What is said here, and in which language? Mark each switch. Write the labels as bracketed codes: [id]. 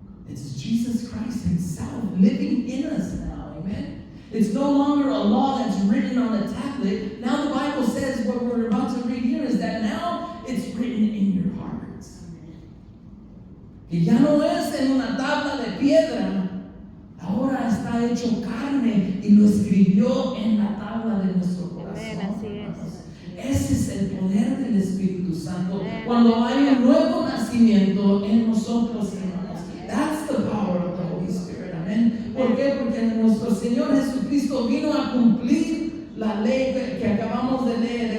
[en] It's Jesus Christ Himself living in us now. Amen. It's no longer a law that's written on a tablet. Now the Bible says what we're about to read here is that now it's written in your hearts. [es] Que ya no es en una tabla de piedra, ahora está hecho carne y lo escribió en la tabla de nuestro corazón. Amén, así es. Ese es el poder del Espíritu Santo. Cuando hay un nuevo nacimiento en nosotros, hermanos. [en] That's the power of the Holy Spirit. [es] Amén. ¿Por qué? Porque nuestro Señor Jesucristo vino a cumplir la ley que acabamos de leer.